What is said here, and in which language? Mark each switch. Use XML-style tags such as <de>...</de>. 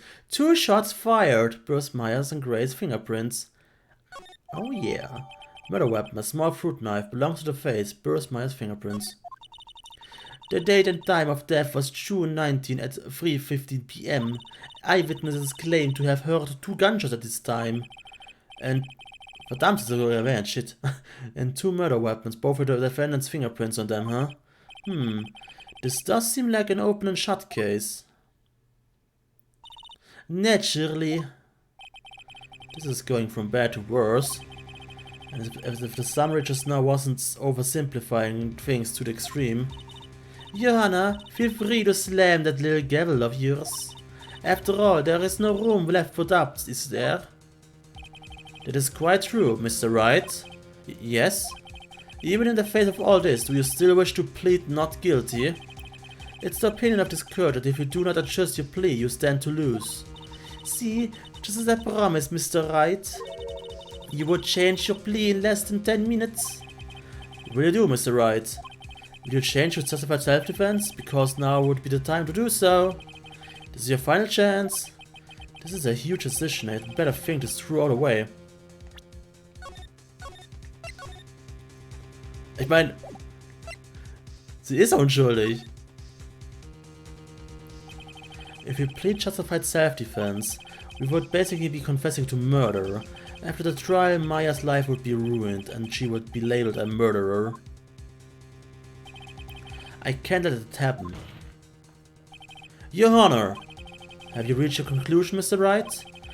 <en>Two shots fired. Bruce Myers and Grace's fingerprints. Oh yeah. Murder weapon, a small fruit knife, belongs to the face. Bruce Myers' fingerprints. The date and time of death was June 19 at 3:15 p.m. Eyewitnesses claim to have heard two gunshots at this time.</en> <de>And verdammt, ist sogar erwähnt, shit.</de> <en>And two murder weapons, both with the defendant's fingerprints on them, huh? This does seem like an open and shut case. Naturally. This is going from bad to worse. As if the summary just now wasn't oversimplifying things to the extreme. Johanna, feel free to slam that little gavel of yours. After all, there is no room left for doubts, is there? That is quite true, Mr. Wright. Yes? Even in the face of all this, do you still wish to plead not guilty? It's the opinion of this court that if you do not adjust your plea, you stand to lose. See, just as I promised, Mr. Wright. You would change your plea in less than 10 minutes. Will you do, Mr. Wright? Will you change to justified self-defense? Because now would be the time to do so. This is your final chance. This is a huge decision. I'd better think this through all the way.</en> <de>Ich meine, sie ist unschuldig.</de> <en>If we plead justified self-defense, we would basically be confessing to murder. After the trial, Maya's life would be ruined and she would be labeled a murderer. I can't let it happen. Your Honor, have you reached a conclusion, Mr. Wright?</en>